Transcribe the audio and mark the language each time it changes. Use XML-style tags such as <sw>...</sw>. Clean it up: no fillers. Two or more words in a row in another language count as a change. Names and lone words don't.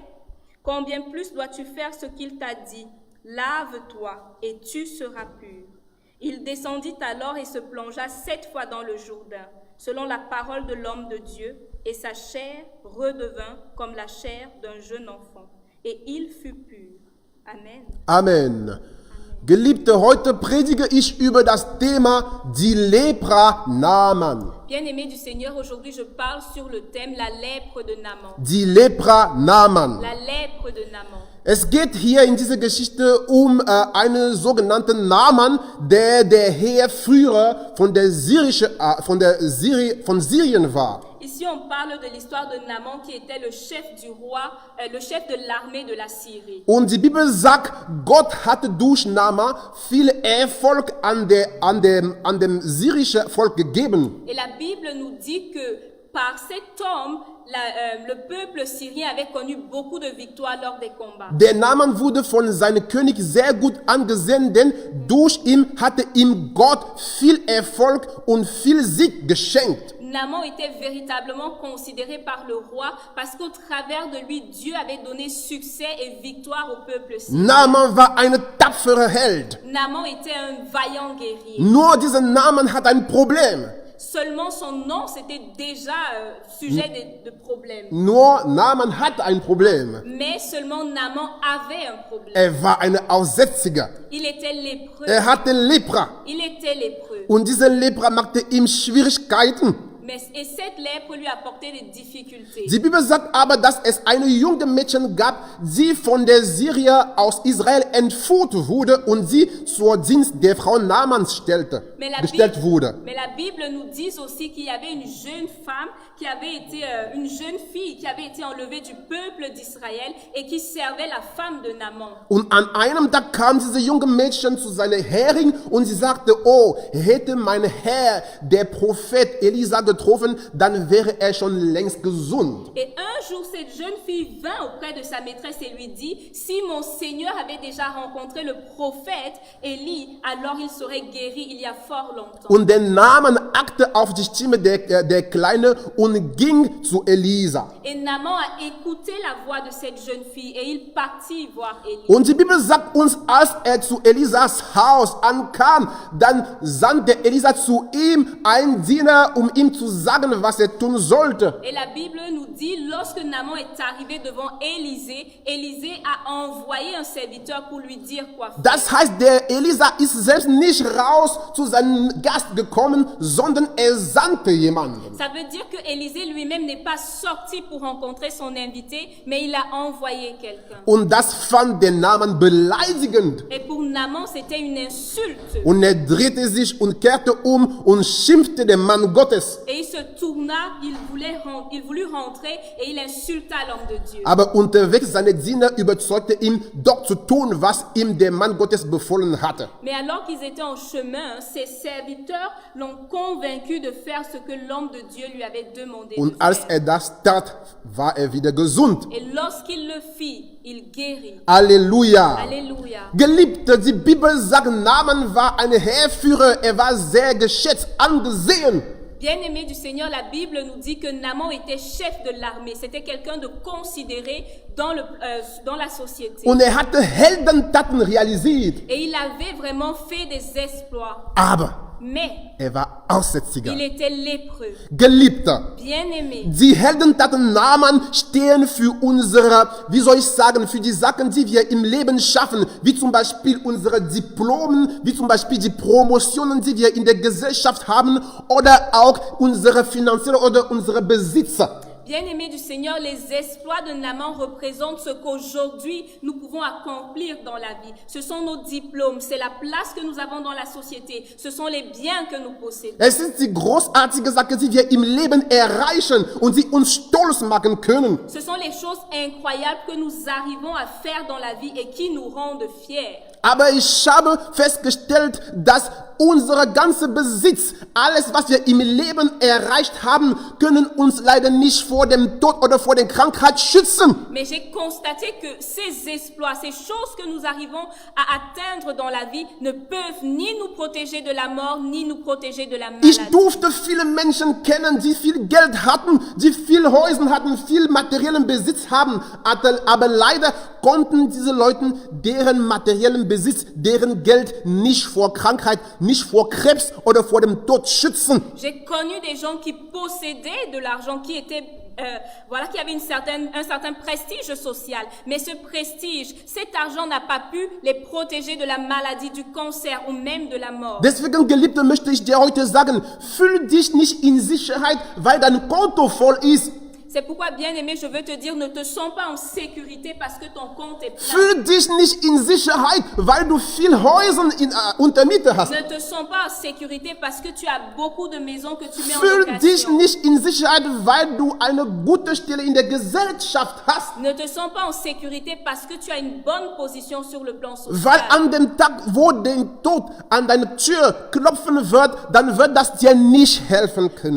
<fr>Combien plus dois-tu faire ce qu'il t'a dit? Lave-toi et tu seras pur. Il descendit alors et se plongea 7 fois dans le Jourdain, selon la parole de l'homme de Dieu, et sa chair redevint comme la chair d'un jeune enfant. Et il fut pur. Amen. Amen.</fr> <de>Geliebte, heute predige ich über das Thema die Lepra Naaman.</de> <fr>Bien-aimés du Seigneur, aujourd'hui je parle sur le thème la lèpre de Naaman.</fr> <de>Die Lepra Naaman.</de> <fr>La lèpre de Naaman.</fr> <de>Es geht hier in dieser Geschichte um einen sogenannten Naaman, der Heerführer von Syrien war.</de> <fr>Ici, on parle de l'histoire de Naaman qui était le chef du roi, le chef de l'armée de la Syrie.</fr> <de>Und die Bibel sagt, Gott hatte durch Naaman viel Erfolg an dem syrischen Volk gegeben.</de> <fr>Et la Bible nous dit que par cet homme, le peuple syrien avait connu beaucoup de victoires lors des combats.</fr> <de>Der Naaman wurde von seinem König sehr gut angesehen, denn durch ihn hatte ihm Gott viel Erfolg und viel Sieg geschenkt.</de> <fr>Naaman était véritablement considéré par le roi parce qu'au travers de lui, Dieu avait donné succès et victoire au peuple syrien.</fr> <de>Naaman war ein tapferer Held.</de> <fr>Naaman était un vaillant guerrier.</fr> <de>Nur dieser Naaman hat ein Problem.</de> <fr>Seulement son nom, c'était déjà sujet de problème.</fr> <de>Nur Naaman hatte ein Problem.</de> <fr>Mais seulement Naaman avait un problème.</fr> <de>War ein Aussätziger.</de> <fr>Il était lépreux.</fr> <de>Hatte Lepra.</de> <fr>Il était lépreux.</fr> <de>Und diese Lepra machte ihm Schwierigkeiten.</de> <fr>Et cette lèpre lui apportait des difficultés.</fr> <de>Die Bibel sagt aber, dass es eine junge Mädchen gab, die von der Syrier aus Israel entführt wurde und sie zur Dienst der Frau Naamans gestellt wurde.</de> <fr>Mais la Bible nous dit aussi qu'il y avait une jeune femme qui avait été une jeune fille qui avait été enlevée du peuple d'Israël et qui servait la femme de Naaman.</fr> <de>Und an einem Tag kam diese junge Mädchen zu seiner Herrin und sie sagte, oh, hätte mein Herr, der Prophet Elisa getroffen, dann wäre er schon längst gesund.</de> <fr>Et un jour, cette jeune fille vint auprès de sa maîtresse et lui dit, si mon Seigneur avait déjà rencontré le prophète Élie, alors il serait guéri il y a fort longtemps.</fr> <de>Und der Naaman achtete auf die Stimme der Kleine und ging zu Elisa.</de> <fr>Et Naaman a écouté la voix de cette jeune fille et il partit voir Élie.</fr> <de>Und die Bibel sagt uns, als zu Elisas Haus ankam, dann sandte Elisa zu ihm einen Diener, ihm zu sagen, was tun sollte.</de> <fr>Et la Bible nous dit, lorsque Naaman est arrivé devant Élisée, Élisée a envoyé un serviteur pour lui dire quoi faire.</fr> <de>Das heißt, der Elisa ist selbst nicht raus zu seinem Gast gekommen, sondern er sandte jemanden.</de> <fr>Ça veut dire que Élisée lui-même n'est pas sorti pour rencontrer son invité, mais il a envoyé quelqu'un.</fr> <de>Und das fand der Naaman beleidigend.</de> <fr>Et pour Naaman, c'était une insulte.</fr> <de>Und er drehte sich und kehrte und schimpfte den Mann Gottes.</de> <fr>Et il se tourna, il voulut rentrer et il insulta l'homme de Dieu.</fr> <de>Aber unterwegs seine Diener überzeugte ihn, doch zu tun, was ihm der Mann Gottes befohlen hatte.</de> <fr>Mais alors qu'ils étaient en chemin, ses serviteurs l'ont convaincu de faire ce que l'homme de Dieu lui avait demandé de</fr> <de>Und als</de> <fr>faire.</fr> <de>das tat, war wieder gesund.</de> <fr>Et lorsqu'il le fit, il guérit.</fr> <de>Halleluja.</de> <fr>Alléluia.</fr> <de>Geliebte, die Bibel sagt, Naaman war ein Heerführer, er war sehr geschätzt, angesehen.</de> <fr>Bien-aimé du Seigneur, la Bible nous dit que Naaman était chef de l'armée. C'était quelqu'un de considéré dans la société.</fr> <de>Und hatte Heldentaten realisiert.</de> <fr>Et il avait vraiment fait des exploits.</fr> <de>Aber</de> <fr>Mais</fr> <de>er war Aussätziger.</de> <fr>il était lépreux.</fr> <de>Geliebter,</de> <fr>Bien-aimé,</fr> <de>die Heldentaten Naaman stehen für unsere, wie soll ich sagen, für die Sachen, die wir im Leben schaffen, wie zum Beispiel unsere Diplomen, wie zum Beispiel die Promotionen, die wir in der Gesellschaft haben oder auch unsere finanzielle oder unsere Besitzer.</de> <fr>bien-aimé du Seigneur, les exploits de Naaman représentent ce qu'aujourd'hui nous pouvons accomplir dans la vie. Ce sont nos diplômes, c'est la place que nous avons dans la société, ce sont les biens que nous possédons.</fr> <de>Es ist die großartige Sache, die wir im Leben erreichen und die uns stolz machen können.</de> <fr>Ce sont les choses incroyables que nous arrivons à faire dans la vie et qui nous rendent fiers.</fr> <de>Aber ich habe festgestellt, dass unser ganzer Besitz, alles, was wir im Leben erreicht haben, können uns leider nicht vor dem Tod oder vor der Krankheit schützen.</de> <fr>Mais j'ai constaté que ces exploits, ces choses que nous arrivons à atteindre dans la vie ne peuvent ni nous protéger de la mort, ni nous protéger de la maladie.</fr> <de>Ich durfte viele Menschen kennen, die viel Geld hatten, die viel Häuser hatten, viel materiellen Besitz haben, aber leider konnten diese Leute deren materiellen Besitz, deren Geld nicht vor Krankheit, nicht vor Krebs oder vor dem Tod schützen.</de> <fr>J'ai connu des gens qui possédaient de l'argent, qui étaient qui avaient un certain prestige social. Mais ce prestige, cet argent n'a pas pu les protéger de la maladie, du cancer ou même de la mort.</fr> <de>Deswegen, Geliebte, möchte ich dir heute sagen, fühl dich nicht in Sicherheit, weil dein Konto voll ist.</de> <fr>C'est pourquoi, bien-aimé, je veux te dire, ne te sens pas en sécurité parce que ton compte est plein.</fr> <de>Fühl dich nicht in Sicherheit, weil du viel Häuser unter Miete hast.</de> <fr>Ne te sens pas en sécurité parce que tu as beaucoup de maisons que tu mets en</fr> <de>Fühl dich</de> <fr>location.</fr> <de>nicht in Sicherheit, weil du eine gute Stelle in der Gesellschaft hast.</de> <fr>Ne te sens pas en sécurité parce que tu as une bonne position sur le plan social.</fr> <de>Weil an dem Tag, wo der Tod an deine Tür klopfen wird, dann wird das dir nicht helfen können.</de>